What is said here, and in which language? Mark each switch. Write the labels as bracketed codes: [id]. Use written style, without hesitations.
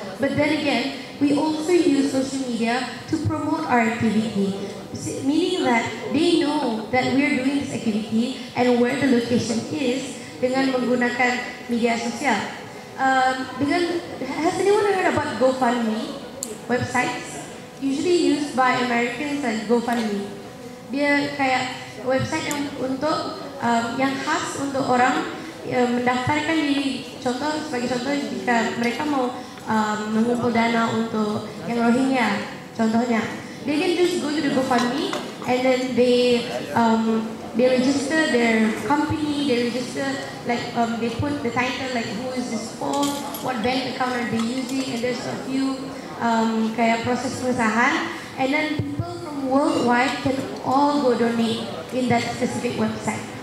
[en] But then again, we also use social media to promote our activity, meaning that they know that we are doing this activity and where the location is dengan menggunakan media sosial. Has anyone heard about GoFundMe websites? Usually used by Americans like GoFundMe. [id] Dia kayak website yang untuk yang khas untuk orang mendaftarkan diri. [en] Sebagai contoh jika mereka mau mengumpul dana untuk yang Rohingya, contohnya, they can just go to the GoFundMe and then they register their company, they register they put the title like who is this for, what bank account are they using, and there's a few kayak proses pengesahan, and then people from worldwide can all go donate in that specific website.